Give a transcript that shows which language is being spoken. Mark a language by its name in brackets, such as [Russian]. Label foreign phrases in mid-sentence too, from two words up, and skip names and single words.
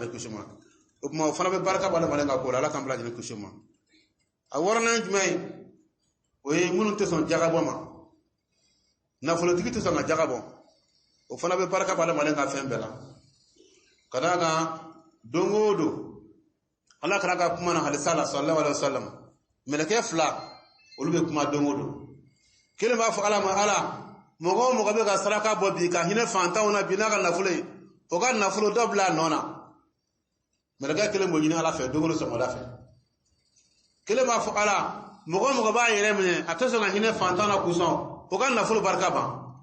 [Bambara] lajɛlen kisi ma o tuma o fana bɛ barika b'a la mali ka ko la ala k'an bɛɛ lajɛlen kisi ma a wɔɔrɔnan ye jumɛn ye o ye minnu tɛ sɔn jagabɔ ma nafolotigi tɛ sɔn ka jagabɔ o fana bɛ barika b'a la mali ka fɛn bɛɛ la ka d'a kan don o don ala kɛra ka kuma na halisa la [Arabic] صلى الله عليه وسلم [Bambara] mɛlɛkɛ fila olu bɛ kuma don o don kelen b'a fɔ ala ma ala mɔgɔ o mɔgɔ bɛ ka saraka bɔ bi ka hinɛ fantanw na bi n'a ka nafolo ye o ka nafolo dɔ bila a nɔ na mɛlɛkɛ kelen b'o ɲini ala fɛ don o don sɔgɔmada fɛ kelen b'a fɔ ala mɔgɔ o mɔgɔ b'a yɛrɛ minɛ a tɛ sɔn ka hinɛ fantan na kusɔn o ka nafolo barika ban